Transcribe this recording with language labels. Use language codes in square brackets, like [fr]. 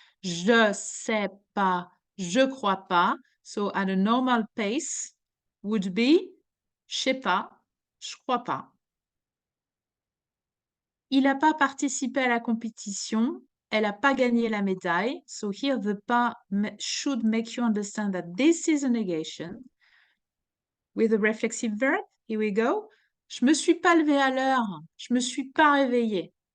[fr] Je sais pas, je crois pas. [en] So, at a normal pace would be, [fr] je sais pas, je crois pas. Il n'a pas participé à la compétition. Elle n'a pas gagné la médaille. [en] So, here the pas should make you understand that this is a negation. With a reflexive verb, here we go. [fr] Je me suis pas levé à l'heure. Je me suis pas réveillée.